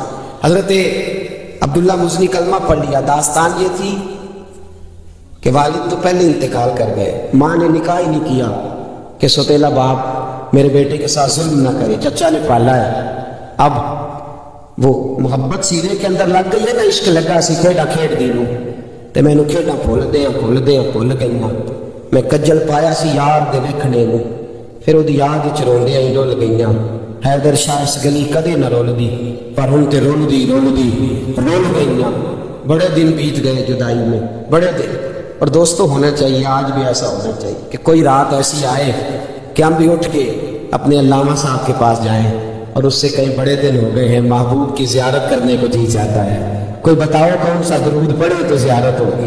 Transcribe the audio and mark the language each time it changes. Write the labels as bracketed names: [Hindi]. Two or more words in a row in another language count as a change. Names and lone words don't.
[Urdu] حضرت عبداللہ مزنی کلمہ پڑھ لیا، داستان یہ تھی کہ والد تو پہلے انتقال کر گئے، ماں نے نکاح ہی نہیں کیا کہ سوتیلا باپ میرے بیٹے کے ساتھ ظلم نہ کرے، چچا نے پالا ہے۔ اب وہ محبت سینے کے اندر لگ گئی ہے نا، [Punjabi] عشق لگا سی کھیڈا کھیڈ دی نوں تے مینوں کھیڈاں بھول گئیاں، میں کجل پایا سی یار دے ویکھنے نوں، پھر وہ یاد وچ روندیاں ہی ڈل گئیاں، حیدر شاہ اس گلی کدے نہ رولدی پر ہن تے رول گئیاں، [Urdu] بڑے دن بیت گئے جدائی میں، بڑے دن۔ اور دوستو ہونا چاہیے، آج بھی ایسا ہونا چاہیے کہ کوئی رات ایسی آئے کہ ہم بھی اٹھ کے اپنے علامہ صاحب کے پاس جائیں اور اس سے کئی بڑے دن ہو گئے ہیں، محبوب کی زیارت کرنے کو جی جاتا ہے، کوئی بتاؤ کون سا درود پڑھے تو زیارت ہوگی۔